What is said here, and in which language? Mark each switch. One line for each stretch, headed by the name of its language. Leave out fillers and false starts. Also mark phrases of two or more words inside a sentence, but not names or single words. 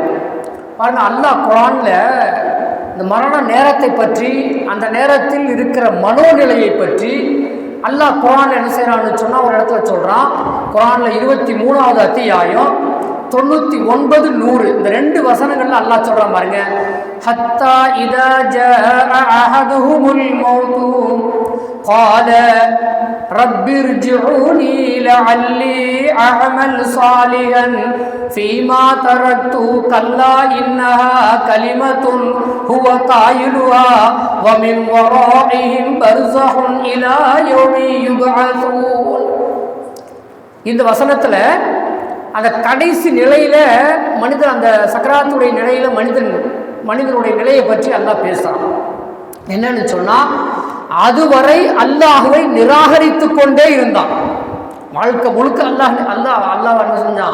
Tamil: பாருங்க, அல்லாஹ் குர்ஆன்ல இந்த மரண நேரத்தை பற்றி, அந்த நேரத்தில் இருக்கிற மனோநிலையை பற்றி அல்லாஹ் குர்ஆன்ல என்ன செய்யறான்னு சொன்னால் ஒரு இடத்துல சொல்கிறான். குர்ஆன்ல 23வது அத்தியாயம் 99, 100 இந்த 2 வசனங்கள்ல அல்லாஹ் சொல்றான் பாருங்க.
Arabic: حتى إذا جاء أحدهم الموت قال رب ارجعوني لعلي أعمل صالحا فيما تركت كلا إنها كلمة هو قائلها ومن ورائهم برزخ إلى يوم يبعثون.
Tamil: இந்த வசனத்துல அந்த கடைசி நிலையில மனிதன், அந்த சக்கராத்துடைய நிலையில மனிதனுடைய நிலையை பற்றி அல்லாஹ் பேசுறான். என்னன்னு சொன்னா, அதுவரை அல்லாஹுவை நிராகரித்து கொண்டே இருந்தான். வாழ்க்கை முழுக்க அல்லாஹ் என்ன செஞ்சான்?